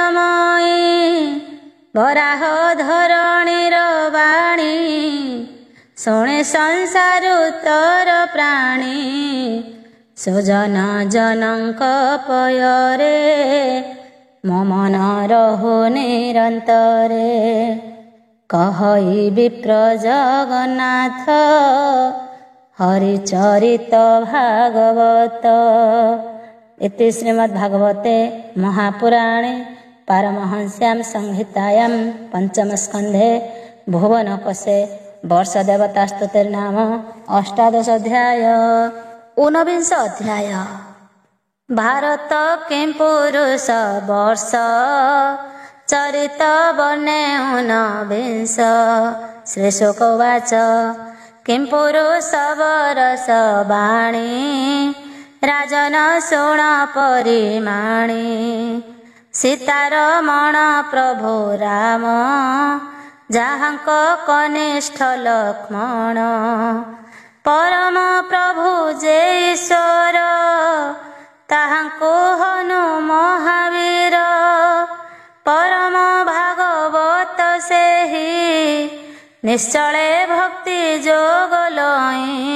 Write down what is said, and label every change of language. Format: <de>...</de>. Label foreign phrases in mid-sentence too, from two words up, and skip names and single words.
<or>ନମଇ ବରାହ ଧରଣୀର ବାଣୀ ଶୁଣେ ସଂସାରୁ ତୋର ପ୍ରାଣୀ ସୁଜନ ଜନଙ୍କ ପୟରେ ମୋ ମନ ରହୁ ନିରନ୍ତରେ। କହଇ ବିପ୍ର ଜଗନ୍ନାଥ ହରିଚରିତ ଭାଗବତ।</or> <sa>इति श्रीमद्भागवते महापुराणे पारमहंस्यां संहितायां पंचमस्कन्धे भुवनकोशे वर्षदेवतास्तुतिर्नाम अष्टादशोऽध्याय।</sa> <or>ଊନବିଂଶ ଅଧ୍ୟାୟ। ଭାରତ କିଂ ପୁରୁଷ ବର୍ଷ ଚରିତ ବର୍ଣ୍ଣେ ଊନବିଂଶ। ଶ୍ରୀଶୁକୋବାଚ କିଂ ପୁରୁଷ ବରଷ ବାଣୀ ରାଜନ ଶୁଣ ପରିମାଣୀ। ସୀତାରମଣ ପ୍ରଭୁ ରାମ ଜାହାଙ୍କ କନିଷ୍ଠ ଲକ୍ଷ୍ମଣ। ପରମ ପ୍ରଭୁ ଯେ ଈଶ୍ୱର ତାହାଙ୍କୁ ହନୁ ମହାବୀର। ପରମ ଭାଗବତ ସେହି ନିଶ୍ଚଳେ ଭକ୍ତି ଯୋଗ ଲଇ।</or>